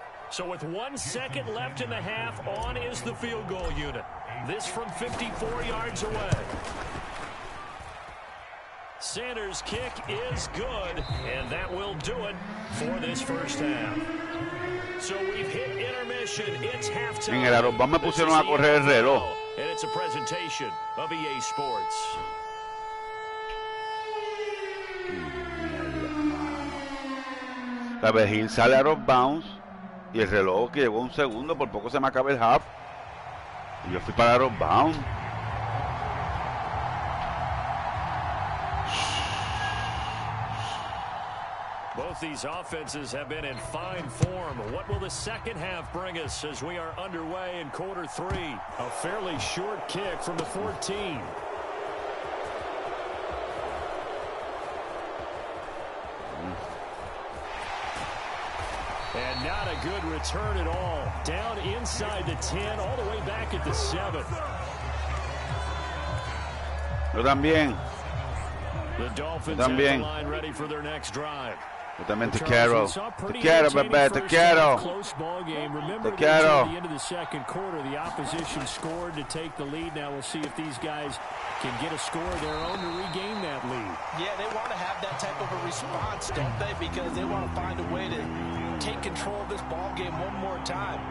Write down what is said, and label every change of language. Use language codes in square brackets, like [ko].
[en] So with 1 second left in the half, on is the field goal unit. This from 54 yards away. Sanders' kick is good, and that will do it for this first half. So we've hit intermission. It's halftime. [es] En el Aerobús me pusieron a correr el reloj. [en] And it's a presentation of EA Sports. [es] La Virgin sale [en] out of bounds [es] y el reloj que llegó 1 segundo, por poco se me acaba el half. Y yo fui para [en] out of bounds. Both these offenses have been in fine form. What will the second half bring us as we are underway in quarter 3? A fairly short kick from the 14. And not a good return at all. Down inside the 10, all the way back at the 7. [es] Yo también. [en] The Dolphins have the line ready for their next drive. [es] Yo también te quiero, bebé, te quiero. [en] Close ball game. Remember, [es] te quiero. [en] At the end of the second quarter, the opposition scored to take the lead. Now we'll see if these guys can get a score of their own to regain that lead. Yeah, they want to have that type of a response, don't they? Because they want to find a way to take control of this ball game one more time.